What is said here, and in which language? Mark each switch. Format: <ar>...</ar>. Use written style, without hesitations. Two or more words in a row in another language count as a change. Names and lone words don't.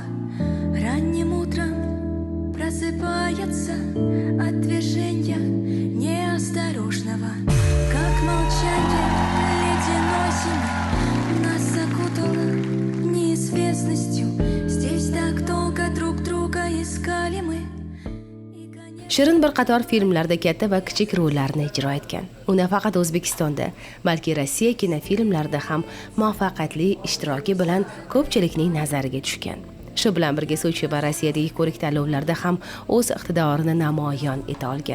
<ru>Ранним утром просыпается от движения неосторожного. Как молчание ледяной зимы нас закутало неизвестностью. Здесь так долго друг друга искали мы.</ru> <uz>Shirin bir qator filmlarda katta va kichik rollarni ijro etgan. U nafaqat O'zbekistonda, balki Rossiya kinofilmlarida ham muvaffaqiyatli ishtiroki bilan ko'pchilikning nazariga tushgan. Shu bilan birga Sochi va Rossiyadagi ko'rik tanlovlarda ham o'z iqtidorini namoyon eta olgan.</uz>